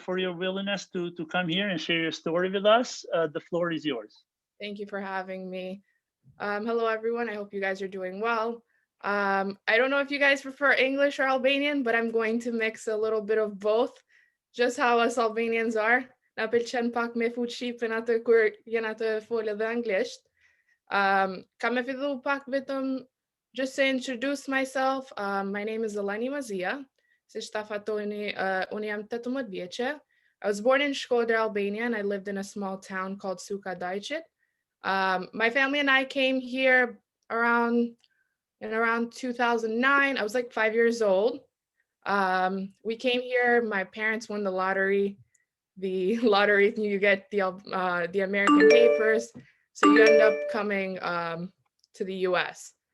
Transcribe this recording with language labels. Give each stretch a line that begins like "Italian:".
English: for your willingness to come here and share your story with us. The floor is yours. Thank you for having me. Hello, everyone. I hope you guys are doing well. I don't know if you guys prefer English or Albanian, but I'm going to mix a little bit of both, just how us Albanians are.
Albanian: Na pëlqen pak me fut shqipen atë kur jena të folë edhe anglisht. Kam me fillu pak vetëm
English: just to introduce myself. My name is Eleni Mazija.
Albanian: Si që ta fatoni, unë jam 18 vjeqe.
English: I was born in Shkodër, Albania, and I lived in a small town called Suka Dajqit. My family and I came here around in around 2009. I was like 5 years old. We came here. My parents won the lottery. The lottery, you get the American papers, so you end up coming to the U.S.